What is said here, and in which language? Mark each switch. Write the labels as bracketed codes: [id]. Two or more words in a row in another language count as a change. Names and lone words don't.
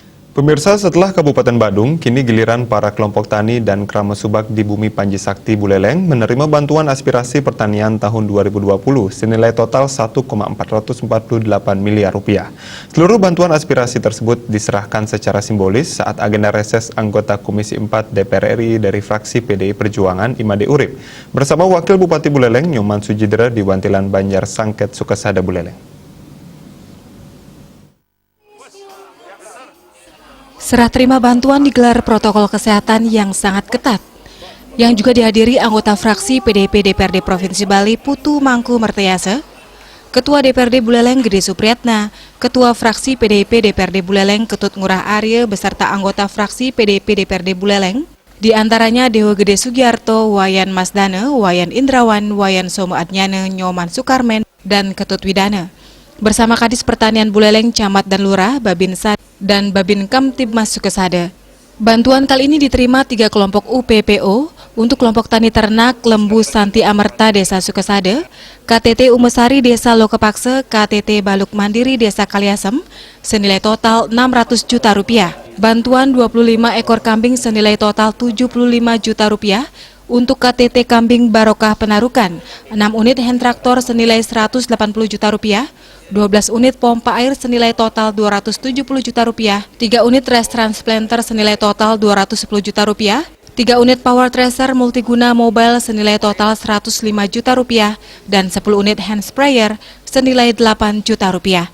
[id] Pemirsa, setelah Kabupaten Badung, kini giliran para kelompok tani dan Krama Subak di Bumi Panji Sakti Buleleng menerima bantuan aspirasi pertanian tahun 2020 senilai total 1,448 miliar rupiah. Seluruh bantuan aspirasi tersebut diserahkan secara simbolis saat agenda reses anggota Komisi 4 DPR RI dari fraksi PDI Perjuangan Imade Urip bersama Wakil Bupati Buleleng Nyoman Sujidra di Wantilan Banjar Sangket Sukasada Buleleng. Serah terima bantuan digelar protokol kesehatan yang sangat ketat, yang juga dihadiri anggota fraksi PDIP DPRD Provinsi Bali Putu Mangku Mertayase, Ketua DPRD Buleleng Gede Supriyatna, Ketua fraksi PDIP DPRD Buleleng Ketut Ngurah Arya beserta anggota fraksi PDIP DPRD Buleleng, di antaranya Dewa Gede Sugiarto, Wayan Masdane, Wayan Indrawan, Wayan Somo Adnyane, Nyoman Sukarmen, dan Ketut Widana. Bersama Kadis Pertanian Buleleng, Camat dan Lurah, Babinsa, dan Babin Kamtibmas Sukasada. Bantuan kali ini diterima 3 kelompok UPPO untuk kelompok tani ternak Lembu Santi Amerta Desa Sukasada, KTT Umesari Desa Lokepakse, KTT Baluk Mandiri Desa Kaliasem, senilai total 600 juta rupiah. Bantuan 25 ekor kambing senilai total 75 juta rupiah untuk KTT Kambing Barokah Penarukan, 6 unit [en] hand traktor [id] senilai 180 juta rupiah, 12 unit pompa air senilai total 270 juta rupiah, 3 unit [en] res transplanter [id] senilai total 210 juta rupiah, 3 unit [en] power tracer [id] multiguna mobile senilai total 105 juta rupiah, dan 10 unit [en] hand sprayer [id] senilai 8 juta rupiah.